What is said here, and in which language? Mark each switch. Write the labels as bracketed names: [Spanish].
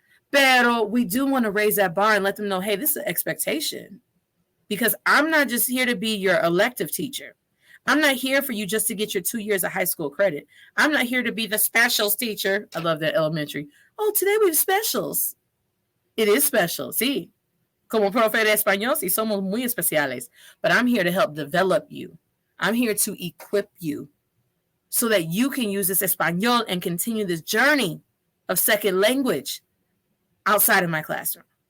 [English] Pero we do want to raise that bar and let them know, hey, this is an expectation. Because I'm not just here to be your elective teacher. I'm not here for you just to get your 2 years of high school credit. I'm not here to be the specials teacher. I love that elementary. Oh, today we have specials. It is special, sí. [Spanish] Como profe de español, sí, somos muy especiales. [English] But I'm here to help develop you. I'm here to equip you so that you can use this español and continue this journey of second language outside of my classroom.